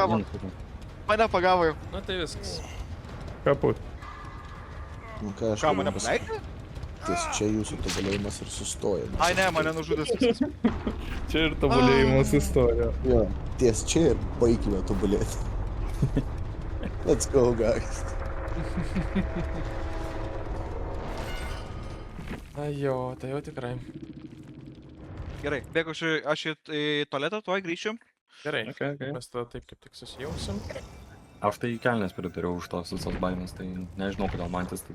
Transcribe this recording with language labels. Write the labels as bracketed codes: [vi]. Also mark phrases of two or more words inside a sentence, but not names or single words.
[lt] pagavo. Mane pagavo jau. Nu tai viskas. Kaput. Nu ką aš Ką, galiu mane pasakyti? paleidai? Ties čia jūsų tobulėjimas ir sustoja. Ai ne, mane nužudęs viskas. Čia ir tobulėjimas istorija. Jo, ties čia ir baigime tobulėti. [en] Let's go, guys. [lt] Ai jo, tai jau tikrai. Gerai, bėgu aš į tualetą, tuoj grįšiu. Gerai. [en] Okay. [lt] Mes tada taip kaip tik susijungsim. Aš tai kelnes pritariau už tos visos baimės, tai nežinau, kodėl man tas taip...